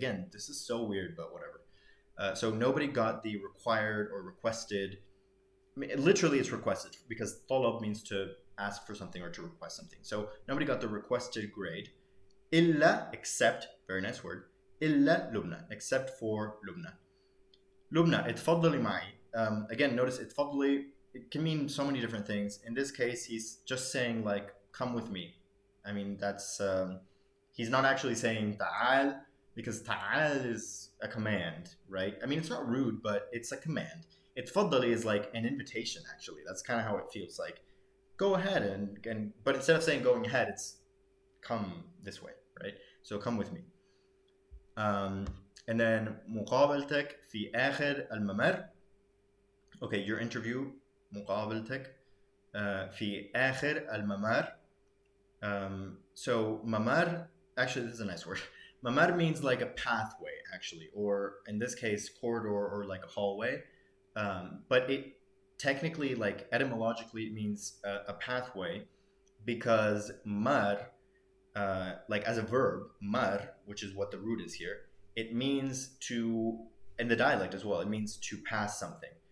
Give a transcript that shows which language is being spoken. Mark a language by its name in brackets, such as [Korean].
[English] Again, this is so weird, but whatever. So nobody got the required or requested. I mean, literally, it's requested because talab means to ask for something or to request something. So nobody got the requested grade. إلا, except, very nice word. [Arabic] إلا لبنى, [English] except for Lubna. [Arabic] Lubna, اتفضلي معي. [English] Again, notice اتفضلي, it can mean so many different things. In this case, he's just saying like, come with me. I mean, that's he's not actually saying ta'al, because ta'al is a command, right? I mean, it's not rude, but it's a command. اتفضلي is like an invitation, actually. That's kind of how it feels like. Go ahead and but instead of saying going ahead, it's come this way, right? So come with me. And then [Arabic] مقابلتك في آخر الممر. [English] Okay, your interview, [Arabic] مقابلتك في آخر الممر. [English] So mamar, actually this is a nice word. Mamar means like a pathway, actually, or in this case, corridor or like a hallway. But it technically, like etymologically, it means a pathway, because mar, like as a verb, mar, which is what the root is here, it means to, in the dialect as well, it means to pass something.